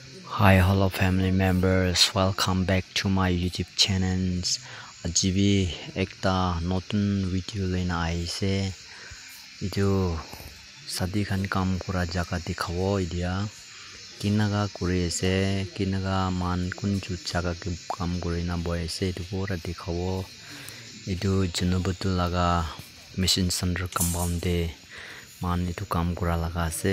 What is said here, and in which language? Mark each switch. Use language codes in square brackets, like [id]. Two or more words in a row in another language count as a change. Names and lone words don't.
[en] Hi, hello family members. Welcome back to my YouTube channel. [nag] Ajibi ekta notun video lena aise. Itu sadi khan kam kura jaga dikhavo idia. Kinaga kuri ase, kinaga man kunju jaga ki kam kuri na boy ase itu pura dikhavo. Itu Junubutu laga mission center compound de man itu kam kura laga ase.